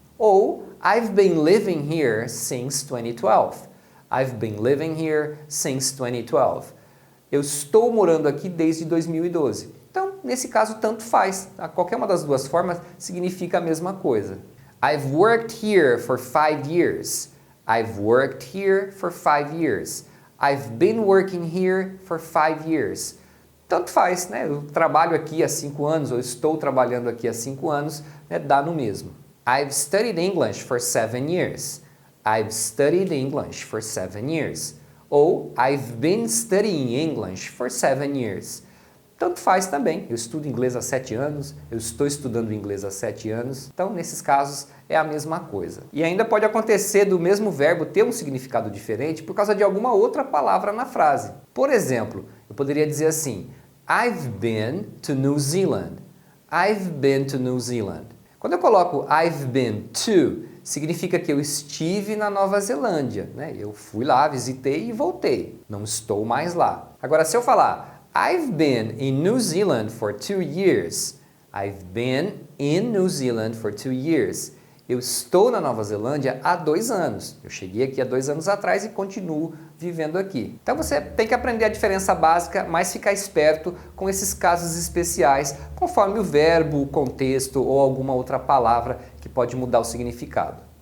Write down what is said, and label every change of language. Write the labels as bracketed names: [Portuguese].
[English] Ou I've been living here since 2012. I've been living here since 2012. [Portuguese] Eu estou morando aqui desde 2012. Então, nesse caso, tanto faz. Qualquer uma das duas formas significa a mesma coisa. [English] I've worked here for 5 years. I've worked here for 5 years. I've been working here for 5 years. [Portuguese] Tanto faz, né? Eu trabalho aqui há 5 anos, ou estou trabalhando aqui há 5 anos, né? Dá no mesmo. [English] I've studied English for 7 years. I've studied English for 7 years. Ou I've been studying English for 7 years. [Portuguese] Tanto faz também. Eu estudo inglês há 7 anos, eu estou estudando inglês há 7 anos. Então, nesses casos, é a mesma coisa. E ainda pode acontecer do mesmo verbo ter um significado diferente por causa de alguma outra palavra na frase. Por exemplo, eu poderia dizer assim, [English] I've been to New Zealand. I've been to New Zealand. [Portuguese] Quando eu coloco I've been to, significa que eu estive na Nova Zelândia, né? Eu fui lá, visitei e voltei. Não estou mais lá. Agora, se eu falar [English] I've been in New Zealand for 2 years. I've been in New Zealand for 2 years. [Portuguese] Eu estou na Nova Zelândia há 2 anos. Eu cheguei aqui há 2 anos atrás e continuo vivendo aqui. Então você tem que aprender a diferença básica, mas ficar esperto com esses casos especiais, conforme o verbo, o contexto ou alguma outra palavra que pode mudar o significado.